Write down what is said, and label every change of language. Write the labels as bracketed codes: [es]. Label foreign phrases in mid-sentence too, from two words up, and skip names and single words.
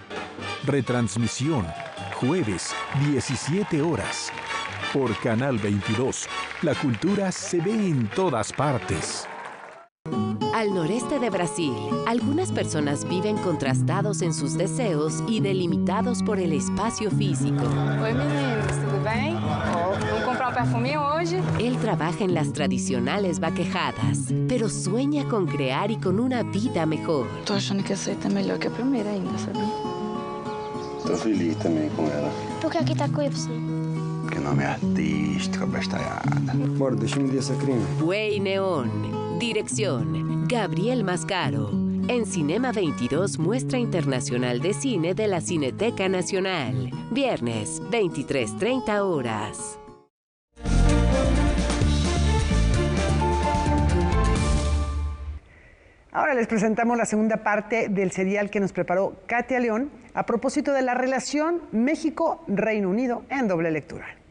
[es] Retransmisión, jueves, 17 horas. Por Canal 22, la cultura se ve en todas partes. Al noreste de Brasil, algunas personas viven contrastados en sus deseos y delimitados por el espacio físico. [pt] Oi meninas, tudo bem? Vamos comprar perfume hoje? [es] Él trabaja en las tradicionales vaquejadas, pero sueña con crear y con una vida mejor. [pt] Tô achando que essa aí tá melhor que a primeira ainda, sabia? Tô feliz também com ela. Por que aqui tá com Y? Que nome artístico, bestalhada. Bora, deixa-me ver essa crime. [es] Buey Neón. Dirección, Gabriel Mascaro. En Cinema 22, muestra internacional de cine de la Cineteca Nacional. Viernes, 23:30 horas. Ahora les presentamos la segunda parte del serial que nos preparó Katia León a propósito de la relación México-Reino Unido en doble lectura.